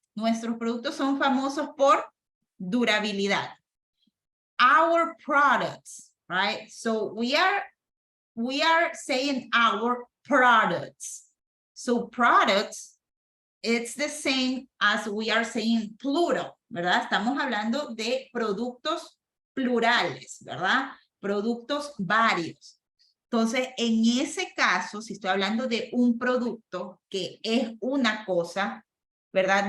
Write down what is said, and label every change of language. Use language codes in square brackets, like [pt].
[es] Nuestros productos son famosos por durabilidad. [en] Our products, right? So we are saying our products. So products, it's the same as we are saying plural, [es] ¿verdad? Estamos hablando de productos plurales, ¿verdad? Productos varios. Entonces, en ese caso, si estoy hablando de un producto que es una cosa, ¿verdad?